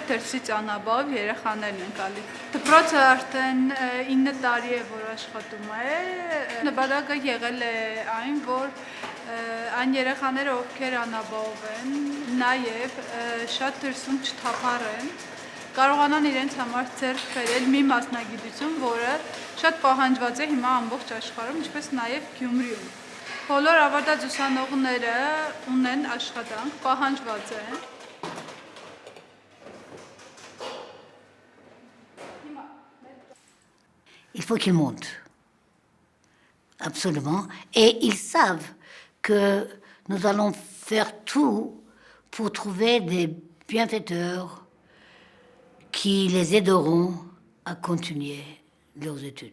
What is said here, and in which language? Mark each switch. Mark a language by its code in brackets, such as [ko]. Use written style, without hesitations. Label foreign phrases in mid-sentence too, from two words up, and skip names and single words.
[hy] դրսից անաբավ երեխաներն են գալի։ Դպրոցը արդեն 9 տարի է, որ աշխատում է, նպատակը եղել է այն, որ այն երեխաները, ովքեր անաբավ են, նաև շատ դրսում չթափառեն, կարողանան իրենց համար ձեռք բերել մի մասնագիտություն, որը շատ պահանջված է հիմա ամբողջ աշխարհում, ինչպես նաև Գյումրիում։ Բոլոր ավարտած ուսանողները ունեն աշխատանք, պահանջված են։ [fr] Il faut qu'ils montent. Absolument. Et ils savent que nous allons faire tout pour trouver des bienfaiteurs qui les aideront à continuer leurs études.